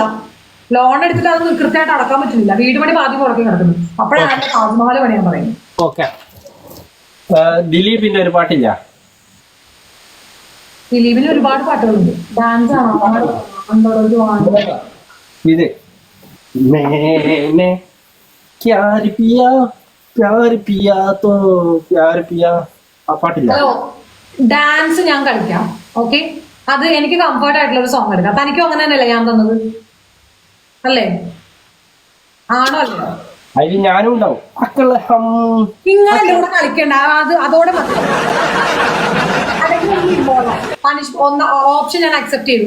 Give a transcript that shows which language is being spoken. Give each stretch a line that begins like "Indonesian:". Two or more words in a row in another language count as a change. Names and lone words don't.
Malayalam: ലോൺ എടുത്തിട്ട് അത് കൃത്യമായിട്ട് അടക്കാൻ പറ്റുന്നില്ല. വീട് പണി പാതി പുറകെ കിടക്കുന്നു. അപ്പോഴാണ് താജ്മഹൽ പണിയാൻ പറയുന്നത്. ഓക്കെ. ദിലീപിന്റെ ഒരു പാട്ടില്ല? ദിലീപിന് ഒരുപാട് പാട്ടുകളുണ്ട്. ഡാൻസ് ആണോ? ഇത്
Hindi: मैंने प्यार पिया प्यार पिया तो प्यार पिया
Malayalam: ആ പാട്ടില്ല. ഹലോ, ഡാൻസ് ഞാൻ കളിക്കാം. ഓക്കെ, അത് എനിക്ക് കംഫർട്ട് ആയിട്ടുള്ള ഒരു സോങ് എടുക്കാം. തനിക്കും അങ്ങനെ തന്നെയല്ലേ ഞാൻ തന്നത്? അല്ലേ? ആണോ? അല്ലേ? അതിൽ ഞാനും ഉണ്ടാവും. നിങ്ങൾ എന്റെ കൂടെ കളിക്കണ്ട. അതോടെ ഓപ്ഷൻ ഞാൻ അക്സെപ്റ്റ് ചെയ്തു.